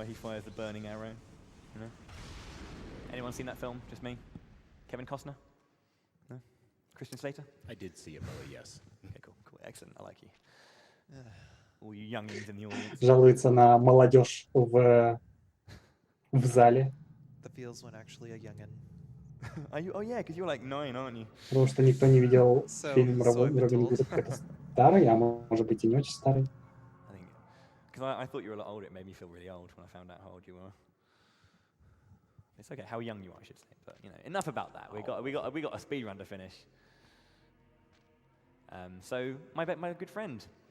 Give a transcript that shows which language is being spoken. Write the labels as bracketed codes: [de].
[en] When he fires the burning arrow, you know? Anyone seen that film? Just me? Kevin Costner? No? Christian Slater? I did see it, Billy, yes. Okay, cool, excellent, I like you. All you youngins in the audience. [ru] Жалуется на молодежь в зале. [en] The feels when actually a youngin. Are you? Oh yeah, because you're like 9, aren't you? [ru] Потому что никто не видел фильм Робин Гуд. Это старый, а может быть и не очень старый. [en] I think, because I thought you were a lot older, it made me feel really old when I found out how old you were. It's okay, how young you are, I should say. But you know, enough about that. We got a speed run to finish. So my good friend.